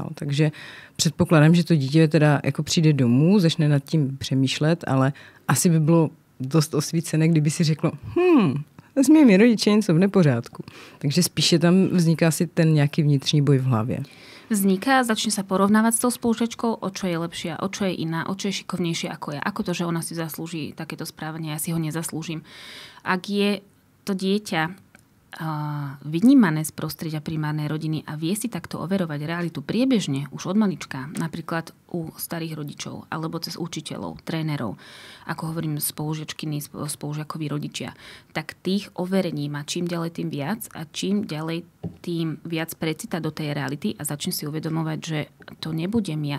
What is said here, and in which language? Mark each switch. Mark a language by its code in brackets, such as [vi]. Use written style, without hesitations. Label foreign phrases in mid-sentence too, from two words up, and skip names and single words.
[cs] Takže předpokládám, že to dítě teda jako přijde domů, začne nad tím přemýšlet, ale asi by bylo dost osvícené, kdyby si řeklo, s mými rodiči něco v nepořádku. Takže spíše tam vzniká si ten nějaký vnitřní boj v hlavě. [sk] Vzniká, začne sa porovnávať s tou spolužiačkou, o čo je lepšia, o čo je iná, o čo je šikovnejšia ako ja. Ako to, že ona si zaslúži takéto správanie, ja si ho nezaslúžim. Ak je to dieťa vynímané z prostredia primárnej rodiny a vie si takto overovať realitu priebežne už od malička, napríklad u starých rodičov alebo cez učiteľov, trénerov, ako hovorím spolužiačkyní, spolužiakoví rodičia, tak tých overení má čím ďalej tým viac a čím ďalej tým viac precita do tej reality a začne si uvedomovať, že to nebudem ja.